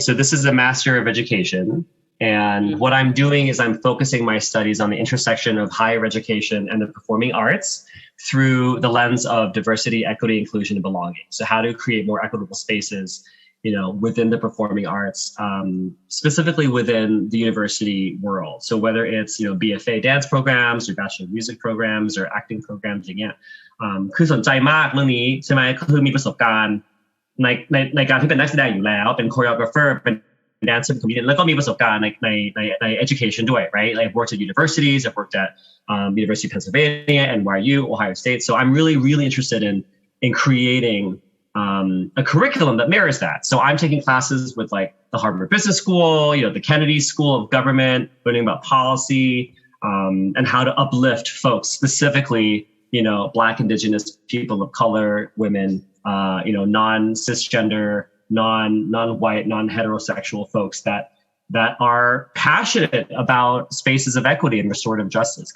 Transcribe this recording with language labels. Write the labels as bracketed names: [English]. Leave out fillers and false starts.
[English] So this is a Master of Education. And what I'm doing is I'm focusing my studies on the intersection of higher education and the performing arts through the lens of diversity, equity, inclusion, and belonging. So how to create more equitable spaces within the performing arts, specifically within the university world. So whether it's, BFA dance programs or Bachelor of Music programs or acting programs [Thai] อย่างเงี้ยคือสนใจมากเรื่องนี้ใช่ไหมก็คือมีประสบการณ์ในการที่เป็นนักแสดงอยู่แล้วเป็น choreographer เป็น dancer เป็น comedian แล้วก็มีประสบการณ์ใน education ด้วย right? [English] Like I've worked at universities, I've worked at University of Pennsylvania, NYU, Ohio State. So I'm really, really interested in creating a curriculum that mirrors that. So I'm taking classes with like the Harvard Business School, the Kennedy School of Government, learning about policy and how to uplift folks, specifically, Black, Indigenous, people of color, women, non-cisgender, non-white, non-heterosexual folks that are passionate about spaces of equity and restorative justice.